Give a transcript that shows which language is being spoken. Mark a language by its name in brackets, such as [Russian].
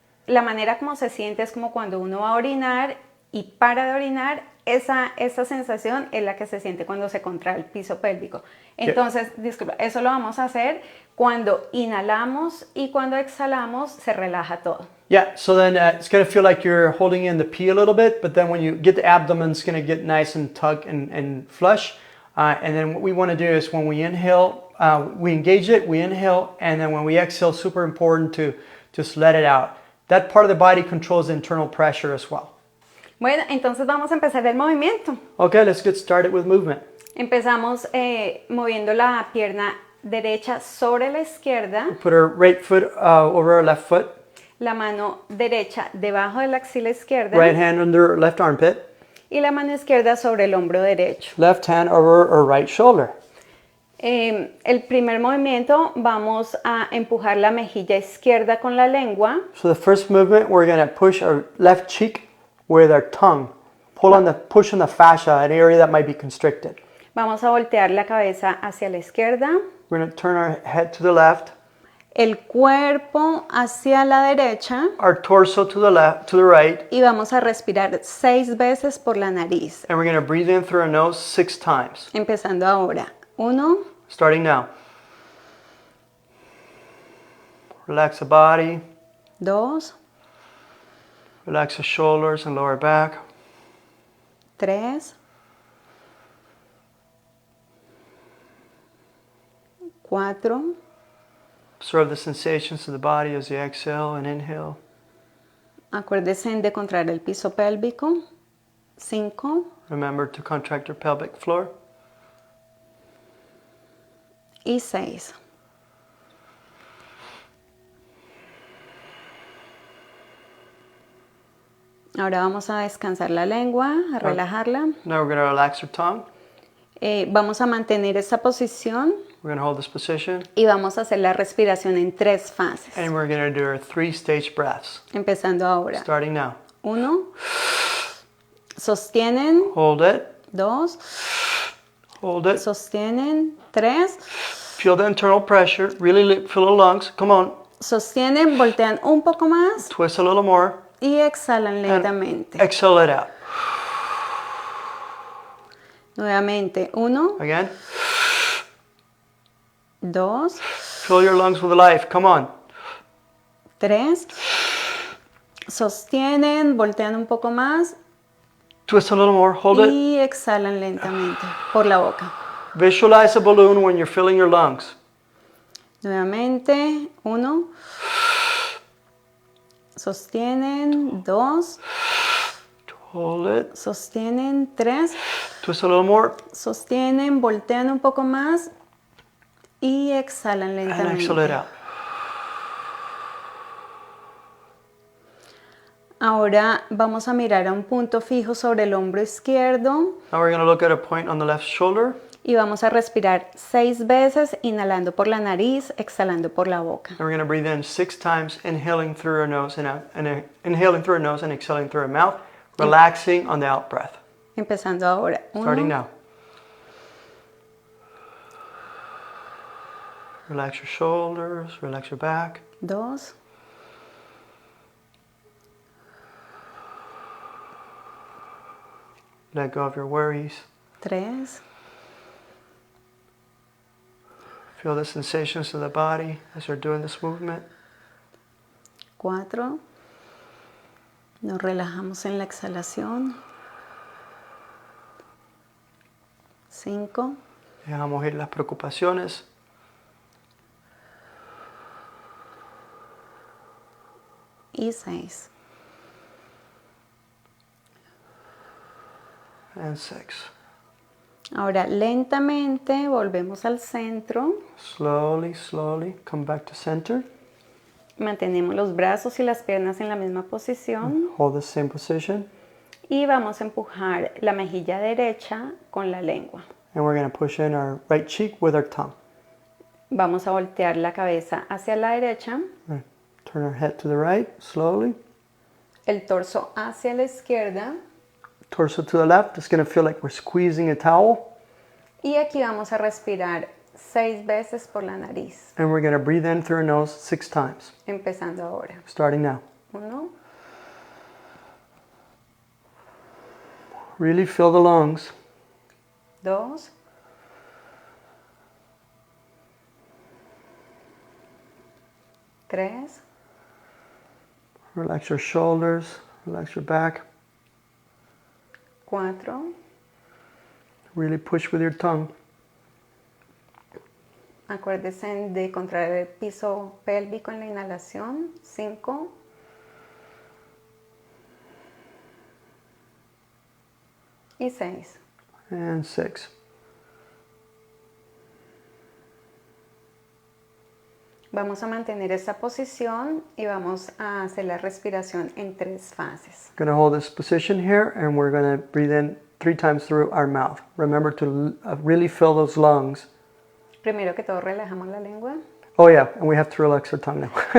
[Spanish] La manera como se siente es como cuando uno va a orinar y para de orinar, esa sensación es la que se siente cuando se contrae el piso pélvico. Entonces, disculpa, eso lo vamos a hacer cuando inhalamos y cuando exhalamos se relaja todo. [English] Yeah, so then it's going to feel like you're holding in the pee a little bit, but then when you get the abdomen, it's going to get nice and tuck and flush. And then what we want to do is when we inhale, we engage it, we inhale, and then when we exhale, super important to just let it out. That part of the body controls the internal pressure as well. [Spanish] Bueno, entonces vamos a empezar el movimiento. [English] Okay, let's get started with movement. [Spanish] Empezamos moviendo la pierna derecha sobre la izquierda, [English] Put our right foot over our left foot, [Spanish] la mano derecha debajo de la axila izquierda [English] right hand under our left armpit, [Spanish] y la mano izquierda sobre el hombro derecho. [English] left hand over our right shoulder. [Spanish] El primer movimiento vamos a empujar la mejilla izquierda con la lengua. [English] So the first movement, we're going to push our left cheek with our tongue. Push on the fascia, an area that might be constricted. [Spanish] Vamos a voltear la cabeza hacia la izquierda. [English] We're going to turn our head to the left, [Spanish] El cuerpo hacia la derecha. [English] our torso to the left, to the right, [Spanish] Y vamos a respirar 6 veces por la nariz. [English] and we're going to breathe in through our nose 6 times. [Spanish] Empezando ahora. 1, [English] Starting now. Relax the body, [Spanish] 2, [English] relax the shoulders and lower back. [Spanish] 3, 4, [English] Observe the sensations of the body as you exhale and inhale. [Spanish] acuérdense de contraer el piso pélvico. 5 [English] Remember to contract your pelvic floor. [Spanish] y 6. Ahora vamos a descansar la lengua, a relajarla. [English] Now we're going to relax our tongue. [Spanish] Vamos a mantener esta posición [English] We're going to hold this position, [Spanish] y vamos a hacer la respiración en 3 fases. [English] and we're going to do our 3-stage breaths. [Spanish] Empezando ahora. [English] Starting now. [Spanish] 1, sostienen. [English] Hold it, [Spanish] 2, [English] hold it. [Spanish] sostienen. 3, [English] Feel the internal pressure. Really feel the lungs. Come on. [Spanish] sostienen, voltean un poco más [English] Twist a little more. [Spanish] y exhalan [English] And [Spanish] lentamente. [English] exhale it out. [Spanish] Nuevamente, 1, [English] Again. [Spanish] 2, [English] Fill your lungs with life. Come on. [Spanish] 3, sostienen, voltean un poco más [English] Twist a little more. Hold it. [Spanish] y exhalan lentamente por la boca. [English] Visualize a balloon when you're filling your lungs. [Spanish] Nuevamente, 1, sostienen. 2, [English] Hold it. [Spanish] sostienen. 3, [English] Twist a little more. [Spanish] sostienen, voltean un poco más y exhalan [English] And [Spanish] lentamente. [English] exhale it out. [Spanish] Ahora vamos a mirar a un punto fijo sobre el hombro izquierdo [English] Now we're going to look at a point on the left shoulder. [Spanish] y vamos a respirar 6 veces, inhalando por la nariz, exhalando por la boca. [English] And we're going to breathe in 6 times, inhaling through our nose and out, and inhaling through our nose and exhaling through our mouth, relaxing on the out breath. [Spanish] Empezando ahora. [English] Starting [Spanish] 1, [English] now. Relax your shoulders, relax your back. [Spanish] 2, [English] 'Let go of your worries. [Spanish] 3, [English] Feel the sensations of the body as you're doing this movement. [Spanish] 4. Nos relajamos en la exhalación. 5, Dejamos ir las preocupaciones. y 6. [English] And 6. [Spanish] Ahora lentamente volvemos al centro. [English] Slowly, slowly, come back to center. [Spanish] Mantenemos los brazos y las piernas en la misma posición. [English] Hold the same position. [Spanish] Y vamos a empujar la mejilla derecha con la lengua. [English] And we're going to push in our right cheek with our tongue. [Spanish] Vamos a voltear la cabeza hacia la derecha. [English] Turn our head to the right, slowly. [Spanish] El torso hacia la izquierda. [English] Torso to the left. It's going to feel like we're squeezing a towel. [Spanish] Y aquí vamos a respirar 6 veces por la nariz. [English] And we're going to breathe in through our nose 6 times. [Spanish] Empezando ahora. [English] Starting now. [Spanish] 1. [English] Really fill the lungs. [Spanish] 2. 3. [English] Relax your shoulders. Relax your back. [Spanish] 4. [English] Really push with your tongue. [Spanish] Acuérdense de contraer el piso pélvico en la inhalación. 5. Y 6. [English] And 6. [Spanish] Vamos a mantener esta posición y vamos a hacer la respiración en 3 fases. [English] We're going to hold this position here and we're going to breathe in 3 times through our mouth. Remember to really fill those lungs. [Spanish] Primero que todo relajamos la lengua. [English] Oh yeah, and we have to relax our tongue now.